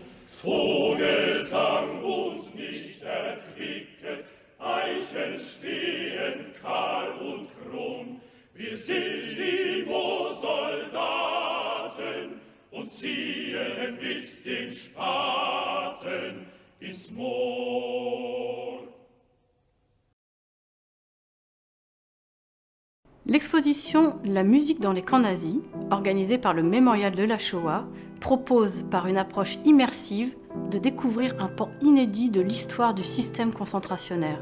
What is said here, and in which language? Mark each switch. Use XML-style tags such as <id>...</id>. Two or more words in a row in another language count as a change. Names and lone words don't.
<de>Vogelsang uns nicht erquicket, Eichen stehen kahl und krumm. Wir sind die Moorsoldaten und ziehen mit dem Spaten ins Moor.</de> <fr>L'exposition La musique dans les camps nazis, organisée par le Mémorial de la Shoah, propose, par une approche immersive, de découvrir un pan inédit de l'histoire du système concentrationnaire.</fr>